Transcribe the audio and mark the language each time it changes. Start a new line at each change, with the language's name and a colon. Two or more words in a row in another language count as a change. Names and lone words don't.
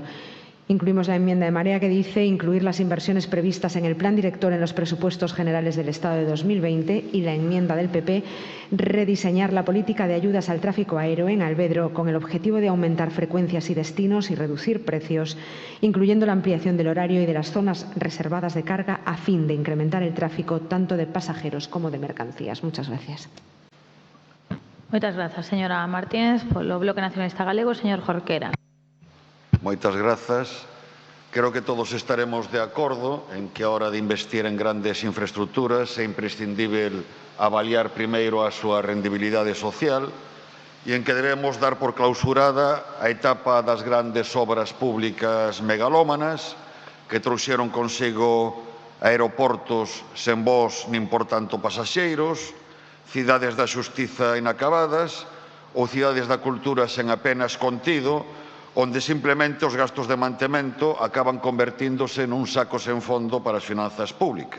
Spanish: Incluimos la enmienda de Marea que dice incluir las inversiones previstas en el plan director en los presupuestos generales del Estado de 2020 y la enmienda del PP rediseñar la política de ayudas al tráfico aéreo en Alvedro con el objetivo de aumentar frecuencias y destinos y reducir precios, incluyendo la ampliación del horario y de las zonas reservadas de carga a fin de incrementar el tráfico tanto de pasajeros como de mercancías. Muchas gracias.
Galician: Moitas grazas, señora Martínez. Polo Bloque Nacionalista Galego, señor Jorquera. Moitas grazas. Creo que todos estaremos de acordo en que a hora de investir en grandes infraestructuras é imprescindível avaliar primeiro a súa rendibilidade social e en que debemos dar por clausurada a etapa das grandes obras públicas megalómanas que trouxeron consigo aeroportos sen voos nin por tanto pasaxeiros, cidades da xustiza inacabadas ou cidades da cultura sen apenas contido, onde simplemente os gastos de mantemento acaban convertíndose nun saco sen fondo para as finanzas públicas.